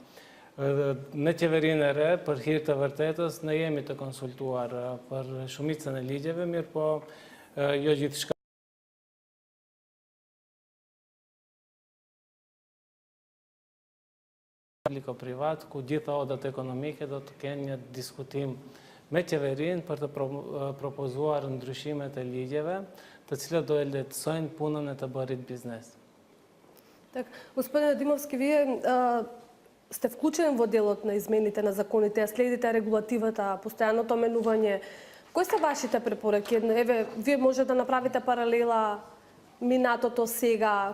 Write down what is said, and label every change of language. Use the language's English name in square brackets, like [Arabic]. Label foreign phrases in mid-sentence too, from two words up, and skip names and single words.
[Albanian] Me qeverinë e re, për hir të vërtetës, ne jemi të konsultuar për shumicën e ligjeve, mirë po jo gjithçka publiko-privat, ku gjitha odat ekonomike do të kenë një diskutim me qeverinë për të propozuar ndryshimet e ligjeve, të cilët do e lehtësojnë punën e të bërit biznes. [Macedonian] Так, господине Димовски, вие сте вклучени во делот на измените на законите, следите регулативата, постојаното менување. Кои се вашите препораки? Еве, вие може да направите паралела минатото сега.